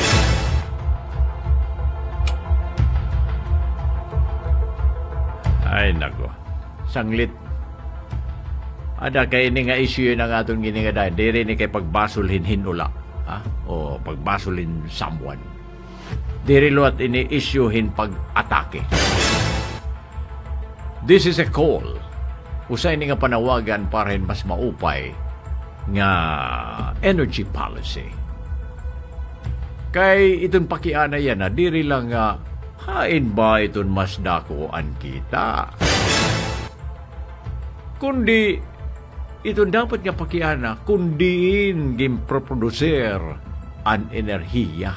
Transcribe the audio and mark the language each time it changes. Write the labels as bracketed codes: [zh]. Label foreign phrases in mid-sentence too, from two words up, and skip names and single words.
[war] Ay, nako. Sanglit. Ada kay ini nga issue na nga itong ginigada. Diri ni kay pagbasulhin hinula. Ha? O pagbasulhin someone. Diri luat ini issuehin pag-atake. [en] This is a call. [war] Usay ni nga panawagan para mas maupay nga [en] energy policy. [war] Kay itong pakiana yan na diri lang nga hain ba itong mas dakuan kita. Kundi itong dapat nga pakiana kundiin gimproproducer an enerhiya.